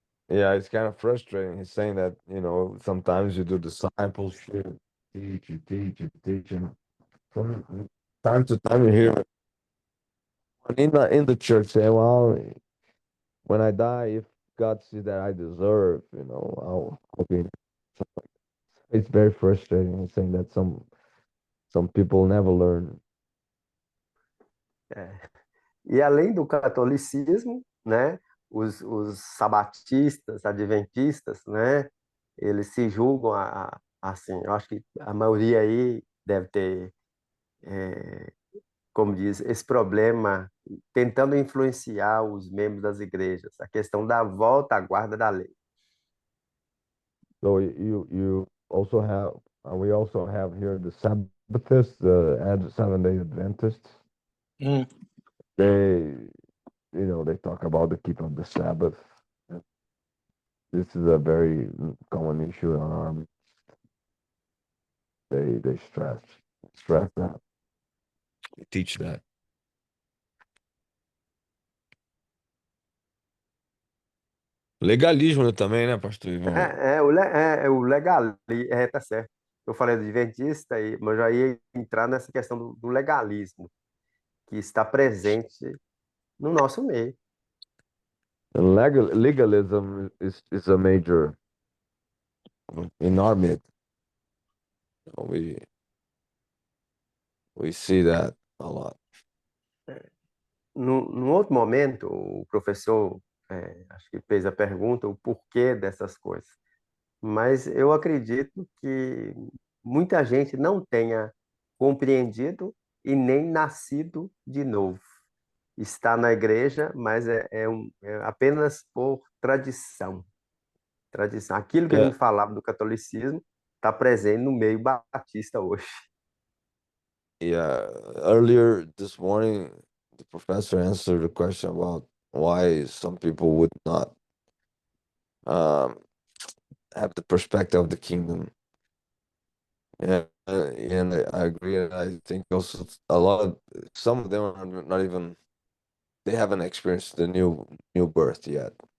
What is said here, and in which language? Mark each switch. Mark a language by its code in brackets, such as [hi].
[en] Yeah, it's kind of frustrating. He's saying that, sometimes you do discipleship, you teach, and from time to time you hear in the church say, "Well, when I die, if God sees that I deserve, I'll be." It's very frustrating. He's saying that some people never learn. [pt] É. E além do catolicismo, né, os sabatistas, adventistas, né, eles se julgam assim, eu acho que a maioria aí deve ter, como diz, esse problema tentando influenciar os membros das igrejas, a questão da volta à guarda da lei. [en] So you also have we also have here the Sabbathists, the 7 Day Adventists. Mm. They they talk about the keep of the Sabbath. this is a very common issue in our army. They stress that. They teach that. [pt] Legalismo também, né, pastor Ivan? O legal, tá certo. Eu falei do adventista, mas eu já ia entrar nessa questão do legalismo, que está presente no nosso meio. [en] Legalism is a major in our mid. We we see that a lot. [pt] No outro momento, o professor, acho que fez a pergunta, o porquê dessas coisas. Mas eu acredito que muita gente não tenha compreendido e nem nascido de novo. Está na igreja, mas é apenas por tradição. Tradição. Aquilo que a [en] Yeah, [pt] gente falava do catolicismo está presente no meio batista hoje. [en] yeah. Earlier this morning, the professor answered a question about why some people would not um, have the perspective of the kingdom. Yeah, and I agree. And I think also a lot of some of them are not even they haven't experienced the new birth yet.